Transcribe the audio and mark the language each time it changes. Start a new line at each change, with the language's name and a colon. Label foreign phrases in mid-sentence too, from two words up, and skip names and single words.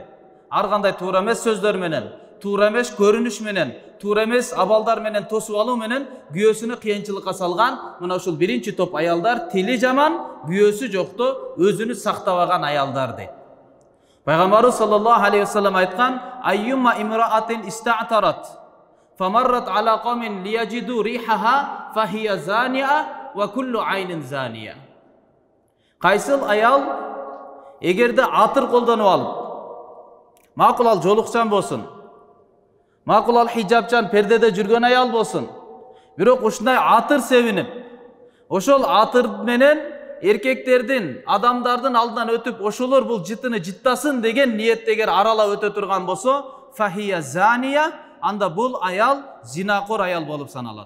Kyrgyz: Ар кандай туура эмес сөздөр менен, туура эмес көрүнүш менен, туура эмес абалдар менен тосуп алуу менен күйөөсүнө кыйынчылыкка салган, мына ушул биринчи топ аялдар тили жаман, күйөөсү жокто өзүнү сактабаган аялдар дейт.
Arabic: Пайгамбарыбыз صلى الله عليه وسلم айткан: "أيما امرأة استعطرت فمرت على قوم ليجدوا ريحها فهي زانية وكل عين زانية."
Kyrgyz: Кайсыл аял эгерде атыр колдонуп алып, макул ал жолукчан болсун, макул ал хижабчан пердеде жүргөн аял болсун, бирок ушундай атыр себинип, ошол атыр менен эркектердин, адамдардын алдынан өтүп, ошолор бул жытыны жыттасын деген ниетте эгер аралап өтө турган болсо,
Arabic: فهي زانية,
Kyrgyz: анда бул аял зинакор аял болуп саналат.